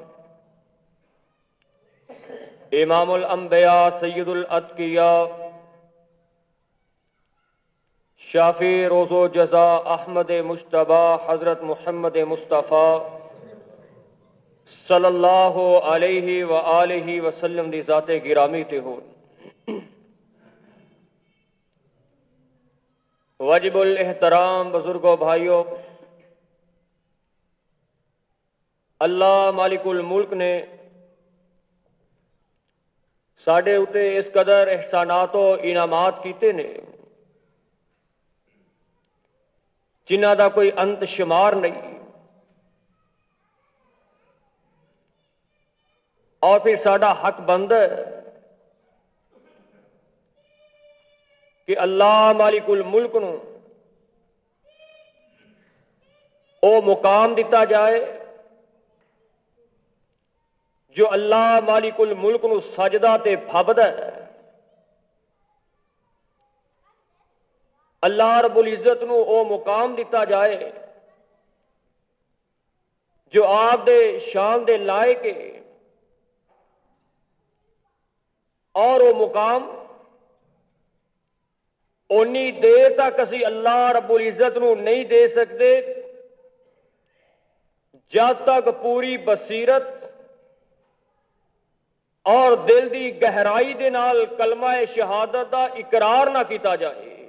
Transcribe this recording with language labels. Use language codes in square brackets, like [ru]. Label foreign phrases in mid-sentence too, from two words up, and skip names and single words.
[ar] امام الانبیاء سید الاتقیاء [pa] شافی روز و جزا احمد مجتبی حضرت محمد مصطفیٰ [ar] صلی اللہ علیہ وآلہ وسلم [pa] دی ذات گرامی تے ہو۔ واجب الاحترام بزرگوں بھائیوں، اللہ مالک الملک نے ساڈے اتے اس قدر احسانات و انعامات کیتے نے جنہ دا کوئی انت شمار نہیں، اور پھر ساڈا حق بند ہے کہ اللہ مالک الملک نو او مقام دیتا جائے جو اللہ مالک الملک نو سجدہ تے پھبدا ہے۔ اللہ رب العزت نو او مقام دیتا جائے جو آپ دے شان دے لائق ہے، اور وہ مقام اونی دیر تک اسی اللہ رب العزت نو نہیں دے سکتے جب تک پوری بصیرت اور دل دی گہرائی دے نال کلمہ شہادت دا اقرار نہ کیتا جائے۔